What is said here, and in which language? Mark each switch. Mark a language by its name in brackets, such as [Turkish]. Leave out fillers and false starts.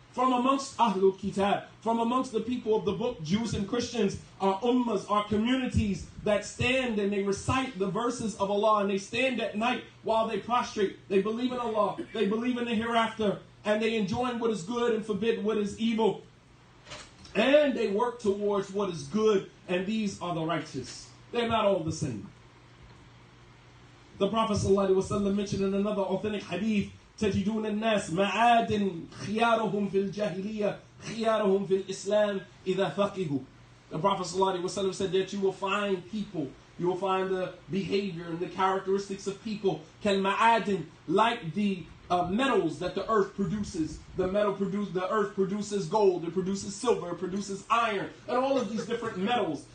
[English] From amongst Ahlul Kitab, from amongst the people of the book, Jews and Christians, are ummas, are communities that stand and they recite the verses of Allah, and they stand at night while they prostrate. They believe in Allah, they believe in the hereafter, and they enjoin what is good and forbid what is evil. And they work towards what is good, and these are the righteous. They're not all the same. The Prophet ﷺ mentioned in another authentic hadith, [Arabic] تجدون الناس معادن خيارهم في الجاهلية خيارهم في الإسلام إذا فقهوا. [English] The Prophet ﷺ said that you will find people, you will find the behavior and the characteristics of people, كالمعادن, like the metals that the earth produces. The earth produces gold, it produces silver, it produces iron, and all of these different metals.